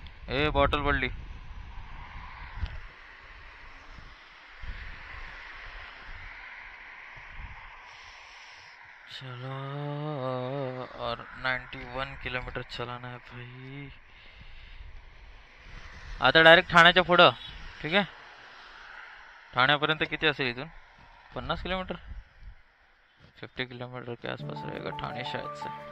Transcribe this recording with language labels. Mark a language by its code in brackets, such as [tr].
[hi] ए bottle पड़ ली। चलो, और 91 किलोमीटर चलाना है भाई। [mr] आता डायरेक्ट ठाण्याच्या पुढं, ठीक आहे। ठाण्यापर्यंत किती असेल इथून? [hi] 50 किलोमीटर, 50 किलोमीटर के आसपास रहेगा ठाणे शायद से।